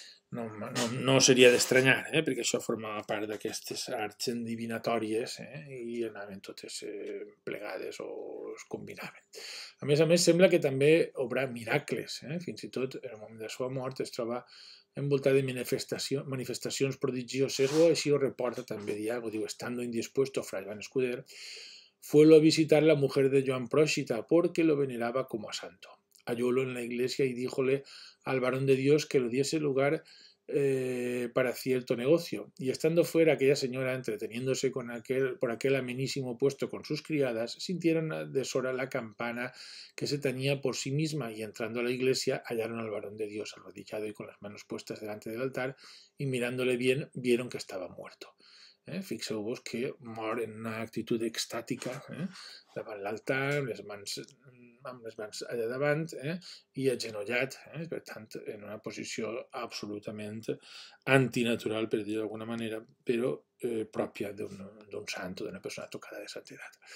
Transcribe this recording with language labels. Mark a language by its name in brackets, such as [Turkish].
[Catalan] No seria d'estranyar, perquè això formava part d'aquestes arts endivinatòries i anaven totes plegades o es combinaven. A més, sembla que també obrà miracles. Fins i tot, en el moment de la seva mort, es troba envoltat de manifestacions prodigioses, o així ho reporta també Diago. Diu, [Spanish] estando indispuesto Fray Juan Escuder, fuelo a visitar la mujer de Joan Próxita porque lo veneraba como a santo. Hallólo en la iglesia y díjole al varón de Dios que lo diese lugar para cierto negocio. Y estando fuera aquella señora entreteniéndose por aquel amenísimo puesto con sus criadas, sintieron a deshora la campana que se tañía por sí misma, y entrando a la iglesia hallaron al varón de Dios arrodillado y con las manos puestas delante del altar, y mirándole bien vieron que estaba muerto. [Catalan] Fixeu-vos que mor en una actitud extàtica davant l'altar, amb les mans allà davant i agenollat, per tant, en una posició absolutament antinatural, per dir-ho d'alguna manera, però pròpia d'un sant o d'una persona tocada de santedat.